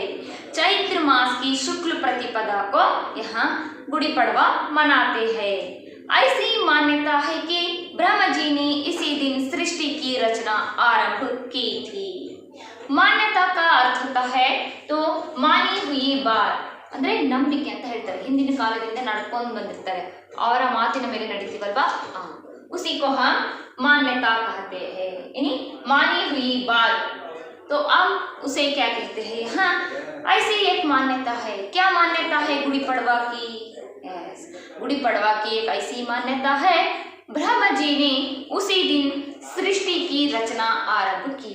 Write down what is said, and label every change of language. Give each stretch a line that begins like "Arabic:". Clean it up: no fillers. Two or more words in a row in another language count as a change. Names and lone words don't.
Hindi: चैत्र मास की शुक्ल प्रतिपदा को यहाँ गुड़ी पड़वा मनाते हैं। ऐसी मान्यता है कि ब्रह्मा जी ने इसी दिन सृष्टि की रचना आरंभ की थी। मान्यता का अर्थ होता है तो मानी हुई बात
Kannada: ಅಂದ್ರೆ ನಂಬಿಕೆ ಅಂತ ಹೇಳ್ತಾರೆ। ಹಿಂದಿನ ಕಾಲದಿಂದ ನಡ್ಕೊಂಡು ಬಂದಿರ್ತಾರೆ, ಅವರ ಮಾತಿನ ಮೇಲೆ ನಡೀತೀವಲ್ವಾ,
Hindi: उसी को हम मान्यता कहते हैं, यानी मानी हुई बात। तो अब उसे क्या कहते हैं? हाँ, ऐसी एक मान्यता है। क्या मान्यता है गुड़ी पड़वा की? गुड़ी पड़वा की एक ऐसी मान्यता है, ब्रह्मा जी ने उसी दिन सृष्टि की रचना आरंभ की।